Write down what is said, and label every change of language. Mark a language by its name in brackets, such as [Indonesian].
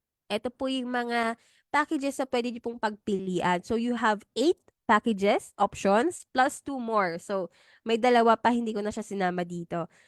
[Filipino] Ito po yung mga packages na pwede niyo pong pagpilian. [English] So, you have 8 packages, options, plus 2 more. [Filipino] So, may dalawa pa, hindi ko na siya sinama dito.